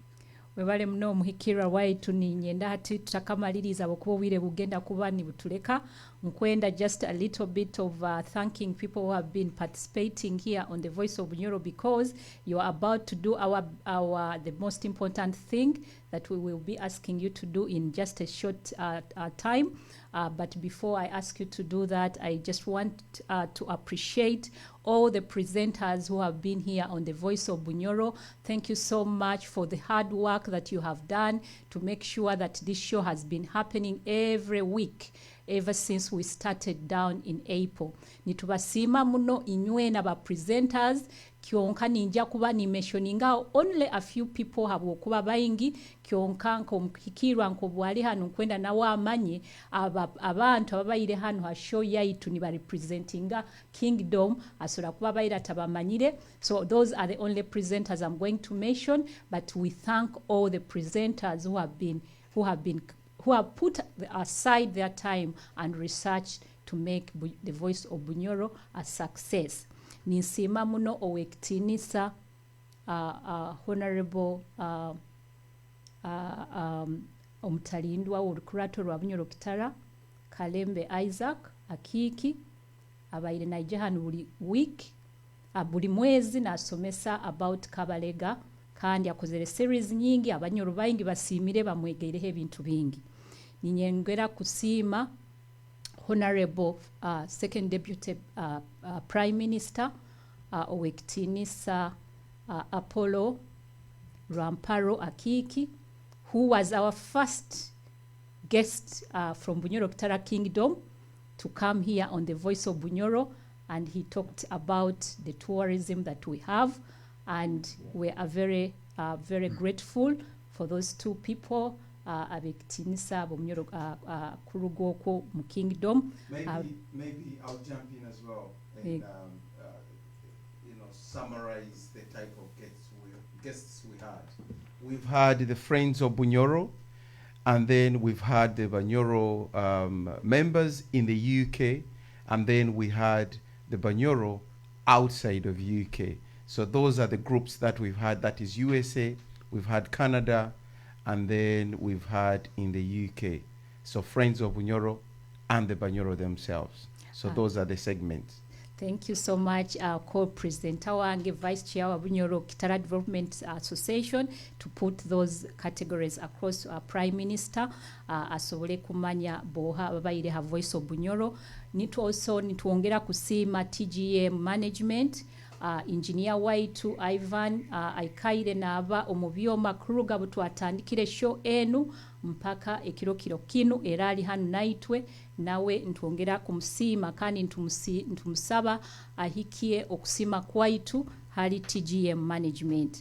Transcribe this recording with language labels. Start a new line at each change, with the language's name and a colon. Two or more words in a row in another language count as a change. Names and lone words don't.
Nyoro: Webale mno Omuhikirwa waitu ni nyenda hati tutakamaliriza abokuba obwire bugenda kuba ni butuleka nkwenda
English: just a little bit of thanking people who have been participating here on the Voice of Bunyoro, because you are about to do the most important thing that we will be asking you to do in just a short time. But before I ask you to do that, I just want to appreciate all the presenters who have been here on the Voice of Bunyoro. Thank you so much for the hard work that you have done to make sure that this show has been happening every week ever since we started down in April.
Nyoro: Nitubasima muno inywe na ba presenters kyonka ninja kuba ni mentioninga
English: only a few people
Nyoro: have kuba bayingi kyonka nko Omuhikirwa nko bwali hano kwenda na wamanye abantu ababayire hano ha show yaitu ni ba representinga Kingdom asola kuba bayira tabamanyire.
English: So those are the only presenters I'm going to mention, but we thank all the presenters who have put aside their time and research to make the Voice of Bunyoro a success.
Nyoro: Ninsima muno owekitinisa Honorable Omutalindwa Olukurato lwa Bunyoro Kitara Kalembe Isaac Akiki abaire naijahanu buli week buli mwezi nasomesa about Kabalega kandi akozere series nyingi abanyoro bayingi basimire bamwegereho ebintu bingi. Ninyengera kusima Honorable
English: Second Deputy Prime Minister
Nyoro: Owekitinisa Apollo Ramparo Akiki,
English: who was our first guest from Bunyoro Kitara Kingdom to come here on the Voice of Bunyoro, and he talked about the tourism that we have, and we are very grateful for those two people
Nyoro: abekitinisa Bunyoro kurugoko mu kingdom.
English: Maybe I'll jump in as well and summarize the type of guests we had. We've had the Friends of Bunyoro, and then we've had the Bunyoro members in the UK, and then we had the Bunyoro outside of UK. So those are the groups that we've had. That is USA, we've had Canada, and then we've had in the UK. So Friends of Bunyoro and the Bunyoro themselves. So those are the segments. Thank you so much, co-president wange, vice chair wa Bunyoro Kitara Development Association, to put those categories across Prime Minister
Nyoro: asobole kumanya boha babaire ha
English: Voice of Bunyoro.
Nyoro: Nituongera kusima TGM management, engineer waitu Ivan aikaire naba omubyoma kuruga butwatandikire show enu mpaka ekiro kino era ali hano naitwe nawe ntwongera kumusima kandi ntumusaba ahikie okusima kwaitu hali TGM management.